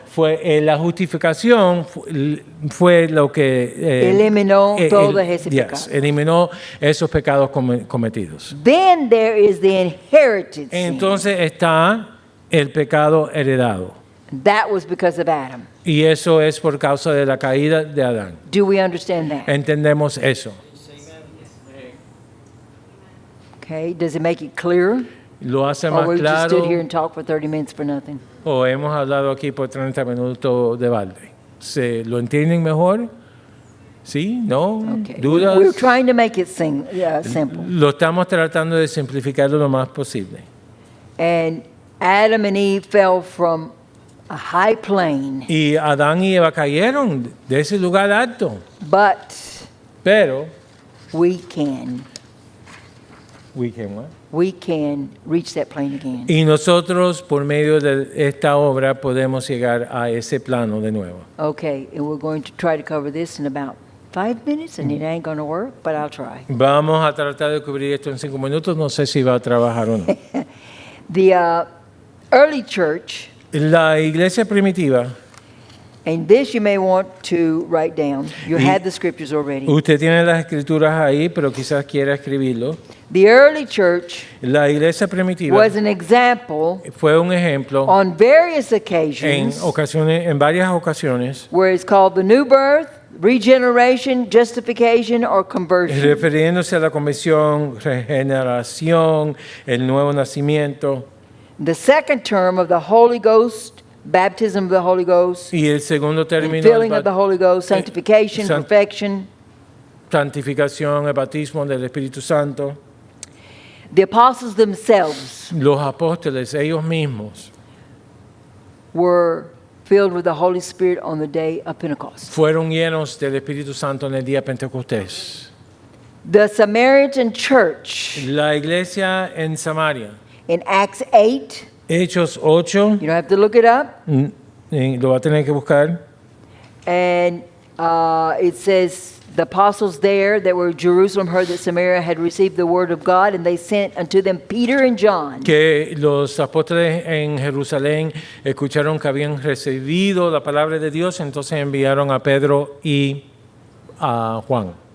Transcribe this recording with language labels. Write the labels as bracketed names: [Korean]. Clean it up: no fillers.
[Spanish] Fue la justificación fue lo que Eliminó todos esos pecados. eliminó esos pecados cometidos. [English] Then there is the inherited sin. [Spanish] Entonces está el pecado heredado. [English] That was because of Adam. [Spanish] Y eso es por causa de la caída de Adán. [English] Do we understand that? [Spanish] Entendemos eso. [English] Okay, does it make it clearer? [Spanish] Lo hace [English] Or [Spanish] más [English] we just [Spanish] claro. [English] stood here and talked for 30 minutes for nothing? [Spanish] O hemos hablado aquí por 30 minutos de balde. ¿Lo entienden mejor? ¿Sí? ¿No? [English] Okay. [Spanish] ¿Dudas? [English] We're trying to make it simple. [Spanish] Lo estamos tratando de simplificarlo lo más posible. [English] And Adam and Eve fell from a high plane, [Spanish] Y Adán y Eva cayeron de ese lugar alto. [English] but [Spanish] Pero, [English] we can what? we can reach that plane again. [Spanish] Y nosotros, por medio de esta obra, podemos llegar a ese plano de nuevo. [English] Okay, and we're going to try to cover this in about 5 minutes, and it ain't going to work, but I'll try. [Spanish] Vamos a tratar de cubrir esto en 5 minutos. No sé si va a trabajar o no. [English] The early church, [Spanish] La iglesia primitiva, [English] and this you may want to write down. You [Spanish] Y- [English] had the scriptures already. [Spanish] usted tiene las escrituras ahí, pero quizás quiera escribirlo. [English] The early church [Spanish] La iglesia primitiva [English] was an example [Spanish] fue un ejemplo [English] on various [Spanish] en [English] occasions [Spanish] en varias ocasiones, [English] where it's called the new birth, regeneration, justification, or conversion. [Spanish] refiriéndose a la conversión, regeneración, el nuevo nacimiento. [English] The second term of the Holy Ghost, baptism of the Holy Ghost, [Spanish] Y el segundo [English] and [Spanish] término, [English] filling of the Holy Ghost, sanctification, [Spanish] san- [English] perfection. [Spanish] santificación, el bautismo del Espíritu Santo. [English] The apostles themselves [Spanish] Los apóstoles, ellos mismos, [English] were filled with the Holy Spirit on the day of Pentecost. [Spanish] fueron llenos del Espíritu Santo en el día de Pentecostés. [English] The Samaritan church [Spanish] La iglesia en Samaria, [English] in Acts 8, [Spanish] Hechos 8, [English] you don't have to look it up, [Spanish] lo va a tener que buscar. [English] and It says, the apostles there that were in Jerusalem heard that Samaria had received the word of God, and they sent unto them Peter and John. [Spanish] Que los apóstoles en Jerusalén escucharon que habían recibido la palabra de Dios, entonces enviaron a Pedro y a Juan.